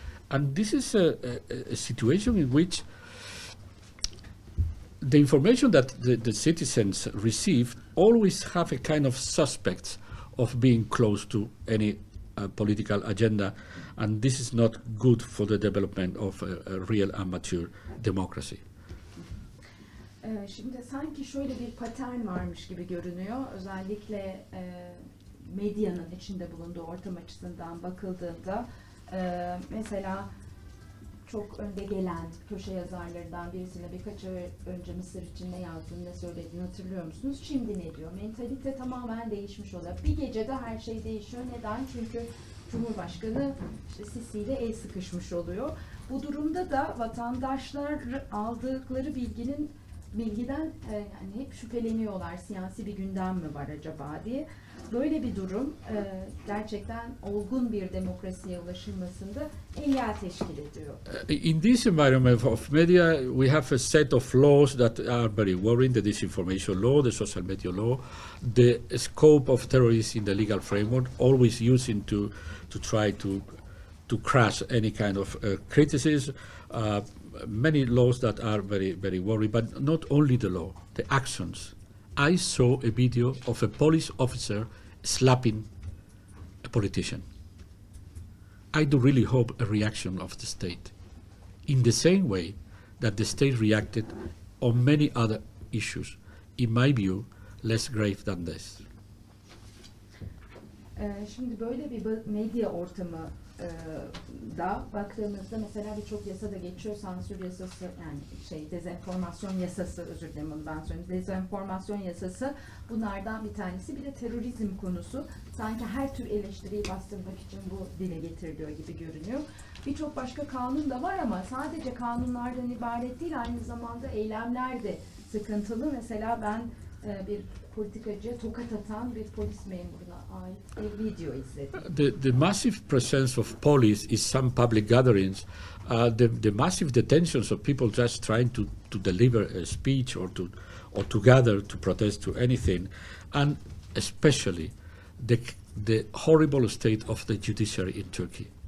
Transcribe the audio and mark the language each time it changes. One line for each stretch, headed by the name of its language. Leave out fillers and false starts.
English: And this is a situation in which the information that the citizens receive always have a kind of suspect of being close to any political agenda, and this is not good for the development of a real and mature democracy.
Turkish: Şimdi sanki şöyle bir patern varmış gibi görünüyor. Özellikle medyanın içinde bulunduğu ortam açısından bakıldığında mesela çok önde gelen köşe yazarlarından birisine birkaç ay önce Mısır için ne yazdığını, ne söylediğini hatırlıyor musunuz? Şimdi ne diyor? Mentalite tamamen değişmiş oluyor. Bir gecede her şey değişiyor. Neden? Çünkü Cumhurbaşkanı işte Sisi ile el sıkışmış oluyor. Bu durumda da vatandaşlar aldıkları bilgiden yani hep şüpheleniyorlar. Siyasi bir gündem mi var acaba diye. Böyle bir durum gerçekten olgun bir demokrasiye ulaşılmasında engel teşkil ediyor.
English: In this environment of media, we have a set of laws that are very worrying: the disinformation law, the social media law, the scope of terrorism in the legal framework, always using to try to crush any kind of criticism. Many laws that are very, very worrying, but not only the law, the actions. I saw a video of a police officer slapping a politician. I do really hope a reaction of the state, in the same way that the state reacted on many other issues, in my view, less grave than this.
Turkish: Şimdi böyle bir medya ortamı da baktığımızda mesela birçok yasa da geçiyor. Sansür yasası, yani dezenformasyon yasası, özür dilerim onu ben söyleyeyim. Dezenformasyon yasası bunlardan bir tanesi. Bir de terörizm konusu. Sanki her tür eleştiriyi bastırmak için bu dile getiriliyor gibi görünüyor. Birçok başka kanun da var ama sadece kanunlardan ibaret değil, aynı zamanda eylemler de sıkıntılı. Mesela ben bir politikacıya tokat atan bir polis memuruna ait bir video izledim.
English: The massive presence of police in some public gatherings, the massive detentions of people just trying to deliver a speech or to gather to protest to anything, and especially the horrible state of the judiciary in Turkey.